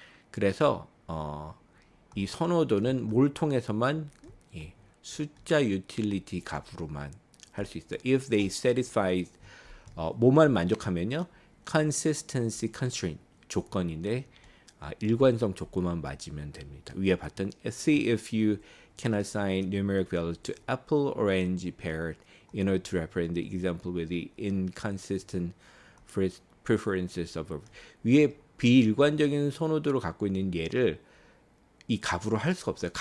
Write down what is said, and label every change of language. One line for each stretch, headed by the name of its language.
Korean: 그래서 이 선호도는 뭘 통해서만 숫자 utility 값으로만 할 수 있어요.
English: If they satisfy
Korean: 뭐만 만족하면요. consistency constraint 조건인데 일관성 조건만 맞으면 됩니다. 위에 봤던
English: see if you can assign numeric values to apple, orange, pear in order to represent the example with the inconsistent preferences of
Korean: 위에 비일관적인 선호도를 갖고 있는 예를 이 값으로 할 수가 없어요.